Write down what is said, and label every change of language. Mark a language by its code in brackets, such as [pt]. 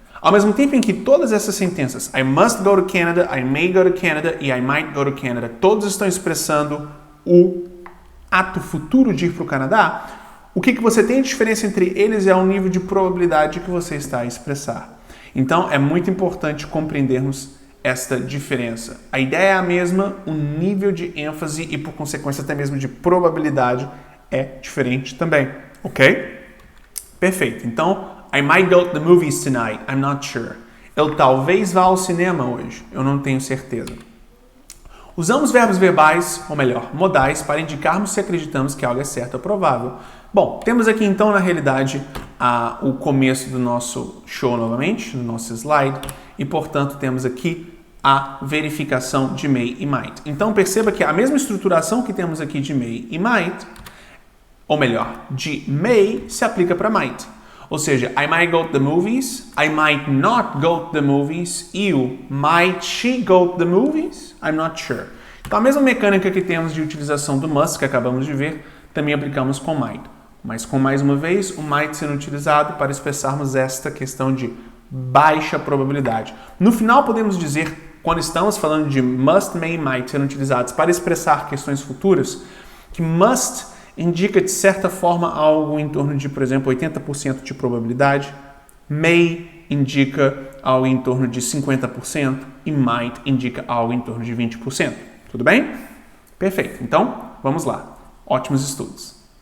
[pt] Ao mesmo tempo em que todas essas sentenças, [en] I must go to Canada, [pt] I may go to Canada e [en] I might go to Canada, [pt] todos estão expressando o ato futuro de ir para o Canadá, o que você tem de diferença entre eles é o nível de probabilidade que você está a expressar. Então, é muito importante compreendermos esta diferença. A ideia é a mesma, o nível de ênfase e, por consequência, até mesmo de probabilidade é diferente também, ok? Perfeito. [en] Então, I might go to the movies tonight. I'm not sure. [pt] Eu talvez vá ao cinema hoje. Eu não tenho certeza. Usamos verbos verbais, ou melhor, modais, para indicarmos se acreditamos que algo é certo ou provável. Bom, temos aqui então, na realidade, o começo do nosso show novamente, no nosso slide, e, portanto, temos aqui a verificação de may e might. Então, perceba que a mesma estruturação que temos aqui de may e might, ou melhor, de may, se aplica para might. Ou seja, [en] I might go to the movies, [pt] I might not go to the movies, e o [en] might she go to the movies? I'm not sure. [pt] Então, a mesma mecânica que temos de utilização do must, que acabamos de ver, também aplicamos com might. Mas, com mais uma vez, o might sendo utilizado para expressarmos esta questão de baixa probabilidade. No final, podemos dizer, quando estamos falando de must, may e might sendo utilizados para expressar questões futuras, que must indica, de certa forma, algo em torno de, por exemplo, 80% de probabilidade, may indica algo em torno de 50% e might indica algo em torno de 20%. Tudo bem? Perfeito. Então, vamos lá. Ótimos estudos.